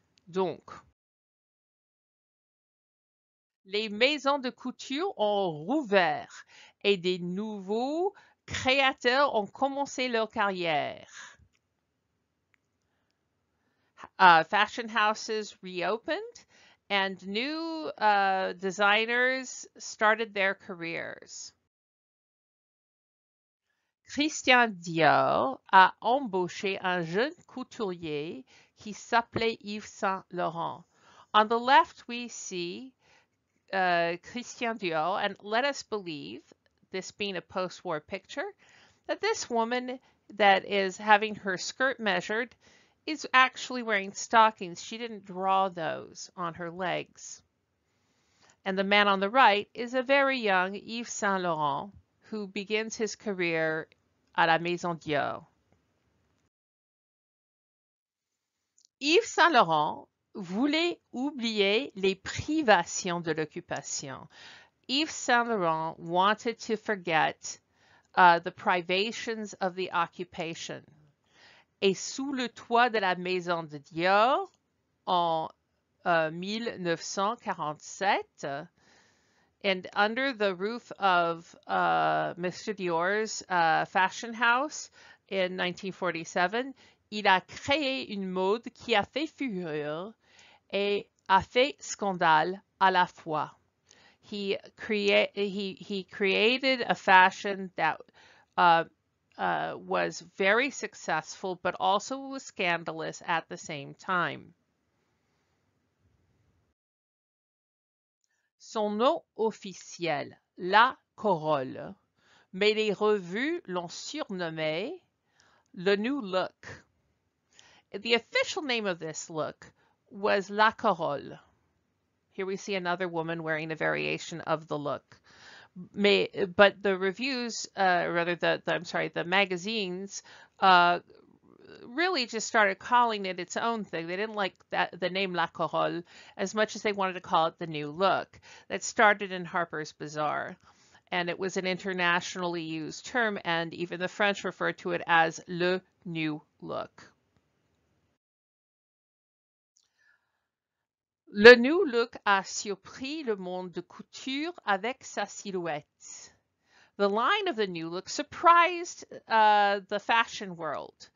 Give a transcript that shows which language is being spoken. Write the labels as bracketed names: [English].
[French] Donc, les maisons de couture ont rouvert et des nouveaux créateurs ont commencé leur carrière. [English] Fashion houses reopened and new designers started their careers. [French] Christian Dior a embauché un jeune couturier qui s'appelait Yves Saint Laurent. [English] On the left, we see Christian Dior, and let us believe, this being a post-war picture, that this woman that is having her skirt measured is actually wearing stockings. She didn't draw those on her legs. And the man on the right is a very young Yves Saint Laurent who begins his career [French] à la Maison Dior. Yves Saint Laurent voulait oublier les privations de l'occupation. [English] Yves Saint Laurent wanted to forget the privations of the occupation. [French] Et sous le toit de la Maison de Dior, en 1947, [English] and under the roof of Mr. Dior's fashion house in 1947, [French] il a créé une mode qui a fait fureur et a fait scandale à la fois. [English] He created a fashion that was very successful, but also was scandalous at the same time. [French] Son nom officiel, La Corolle, mais les revues l'ont surnommé le New Look. [English] The official name of this look was La Corolle. Here we see another woman wearing a variation of the look. But the reviews, the magazines, really just started calling it its own thing. They didn't like the name La Corolle as much as they wanted to call it the new look. That started in Harper's Bazaar, and it was an internationally used term, and even the French referred to it as le new look. [French] Le new look a surpris le monde de couture avec sa silhouette. [English] The line of the new look surprised the fashion world.